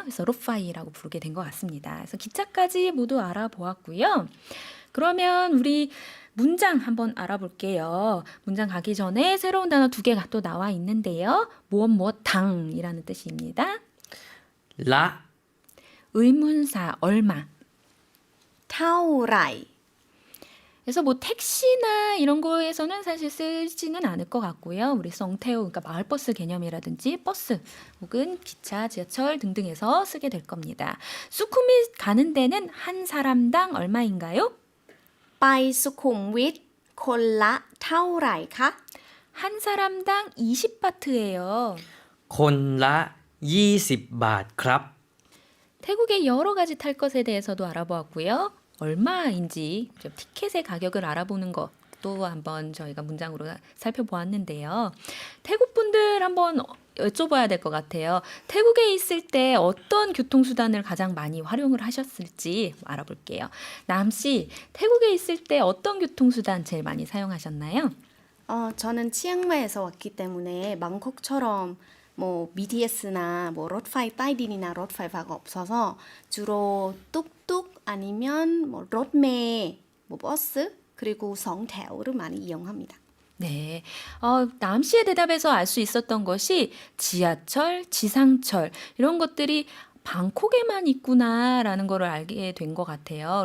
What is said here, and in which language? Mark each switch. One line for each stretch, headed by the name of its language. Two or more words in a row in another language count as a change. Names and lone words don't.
Korean: 그래서 롯파이라고 부르게 된 것 같습니다. 그래서 기차까지 모두 알아보았고요. 그러면 우리 문장 한번 알아볼게요. 문장 가기 전에 새로운 단어 두 개가 또 나와 있는데요. 무엇 당이라는 뜻입니다.
Thai: ละ
Korean: 의문사 얼마.
Thai: เท่าไหร่
Korean: 그래서 뭐 택시나 이런 거에서는 사실 쓰지는 않을 것 같고요. 우리 썽태우, 그러니까 마을버스 개념이라든지 버스 혹은 기차, 지하철 등등에서 쓰게 될 겁니다. 수쿠미 가는 데는 한 사람당 얼마인가요?
Thai: ไปสุขุมวิทคนละเท่าไหร่คะ
Korean: 한 사람당 20바트예요.
Thai: คนละ20 บาทครับ
Korean: 태국의 여러 가지 탈 것에 대해서도 알아보았고요. 얼마인지 좀 티켓의 가격을 알아보는 것도 한번 저희가 문장으로 살펴보았는데요. 태국 분들 한번 여쭤봐야 될 것 같아요. 태국에 있을 때 어떤 교통수단을 가장 많이 활용을 하셨을지 알아볼게요. 남씨, 태국에 있을 때 어떤 교통수단 제일 많이 사용하셨나요? 저는 치앙마이에서 왔기 때문에 방콕처럼 뭐 BTS나 뭐
Thai: รถไฟ ใต้ดิน
Korean: 이나 รถไฟฟ้า가 없어서 주로 뚝뚝 아니면 뭐 รถเมล์ 뭐 버스 그리고 2 แถว를 많이 이용합니다. 네. 남씨의 대답에서 알 수 있었던 것이 지하철, 지상철 이런 것들이 방콕에만 있구나라는 거를 알게 된 것 같아요.